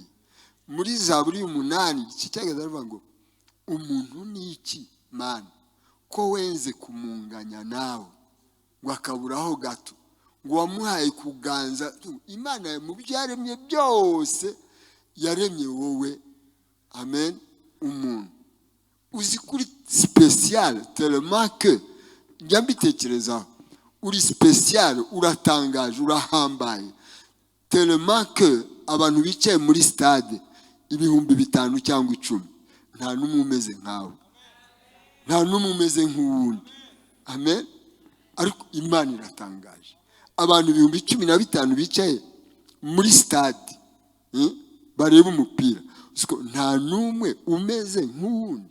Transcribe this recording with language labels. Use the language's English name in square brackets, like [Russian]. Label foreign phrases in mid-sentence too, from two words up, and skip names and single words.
[Kinyarwanda] Muri Zaburi 8 cyageze aravuga ngo umuntu ni iki mana ko wenze kumunganya nawe, ngo akaburaho gato, ngo wamuhaye kuganza. Imana mu byaremye byose yaremye wowe, amen, umuntu uzi kuri spécial [French] tellement que [Kinyarwanda] njya mbitekereza uri spécial, uratangaje, urahambaye [French] tellement que [Kinyarwanda] abantu bicaye muri stade 5,000 cyangwa 10, nta numwe umeze nkawe, nta numwe umeze nk'uwundi. Amen. Ariko Imana iratangaje, abantu 15,000 bicaye muri stade bareba umupira, nta numwe umeze nk'uwundi.